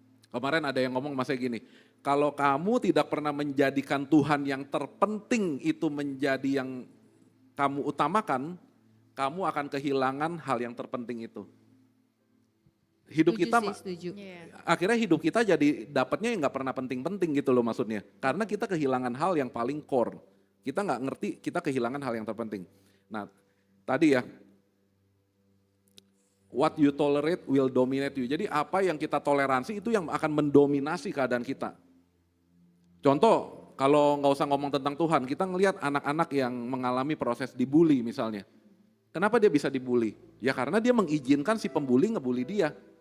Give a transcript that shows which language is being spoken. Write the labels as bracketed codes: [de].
[id] Kemarin ada yang ngomong masanya gini, kalau kamu tidak pernah menjadikan Tuhan yang terpenting itu menjadi yang kamu utamakan, kamu akan kehilangan hal yang terpenting itu. Hidup kita, akhirnya hidup kita jadi dapatnya yang nggak pernah penting-penting gitu loh maksudnya. Karena kita kehilangan hal yang paling core. Kita nggak ngerti, kita kehilangan hal yang terpenting. Nah tadi ya, [en] what you tolerate will dominate you. [id] Jadi apa yang kita toleransi itu yang akan mendominasi keadaan kita. Contoh, kalau nggak usah ngomong tentang Tuhan, kita ngelihat anak-anak yang mengalami proses dibully misalnya. Kenapa dia bisa dibully? Ya karena dia mengizinkan si pembuli ngebully dia.